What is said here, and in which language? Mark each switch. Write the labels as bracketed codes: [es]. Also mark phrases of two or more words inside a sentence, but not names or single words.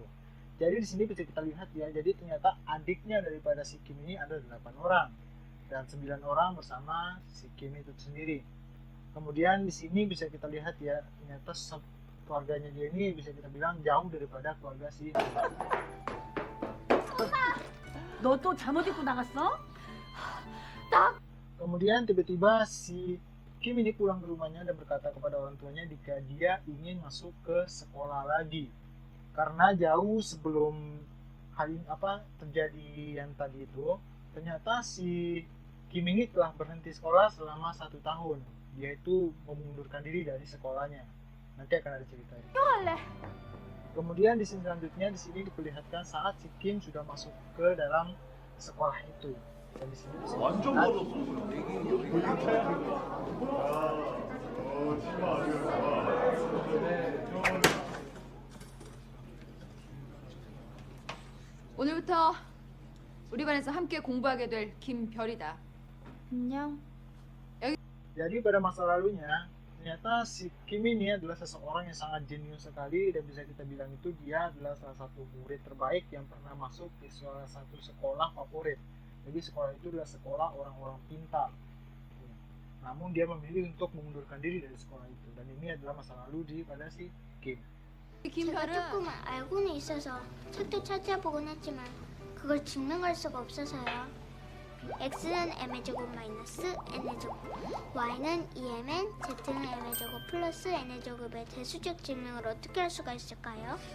[id] Jadi di sini bisa kita lihat ya, jadi ternyata adiknya daripada si Kim ini ada 8 orang dan 9 orang bersama si Kim itu sendiri. Kemudian di sini bisa kita lihat ya, ternyata keluarganya dia ini bisa kita bilang jauh daripada keluarga si [ko] 너 또 잠옷 입고 나갔어? [id] Kemudian tiba-tiba si Kim ini pulang ke rumahnya dan berkata kepada orang tuanya jika dia ingin masuk ke sekolah lagi. Karena jauh sebelum hal ini terjadi yang tadi itu, ternyata si Kim ini telah berhenti sekolah selama 1 tahun. Dia itu mengundurkan diri dari sekolahnya. Nanti akan ada ceritanya. Kemudian di sini selanjutnya di sini diperlihatkan saat si Kim sudah masuk ke dalam sekolah itu. Dan di sini bisa [ko] 완전 [id] dilihat [ko] 버렸어. 오늘부터 우리 반에서 함께 공부하게 될 김별이다. 안녕. [id] Jadi pada masa lalunya, ternyata si Kim ini adalah seseorang yang sangat jenius sekali dan bisa kita bilang itu dia adalah salah satu murid terbaik yang pernah masuk di salah satu sekolah favorit. Jadi sekolah itu adalah sekolah orang-orang pintar. Namun dia memilih untuk mengundurkan diri dari sekolah itu dan ini adalah masa lalu pada si Kim. [ko] 제가 김별은 조금 알고는 있어서 책도 찾아보곤 했지만 그걸 증명할 수가 없어서요. x는 m의 제곱 마이너스 n의 제곱, y는 2mn, z는 m의 제곱 플러스 n의 제곱의 대수적 증명을 어떻게 할 수가 있을까요?